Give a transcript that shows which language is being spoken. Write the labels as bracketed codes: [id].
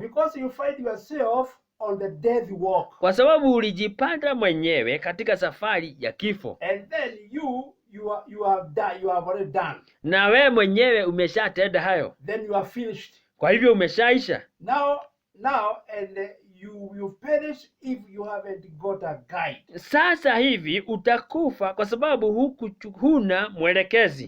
[en] because you find yourself on the death walk, [sw] kwa sababu ulijipanda mwenyewe katika safari ya kifo, [en] and then you have already done. [sw] na wewe mwenyewe umeshatenda hayo, [en] Then you are finished. [sw] kwa hivyo umeshaisha. [en] Now, and you perish if you haven't got a guide [sw] Sasa hivi utakufa kwa sababu huna mwelekezi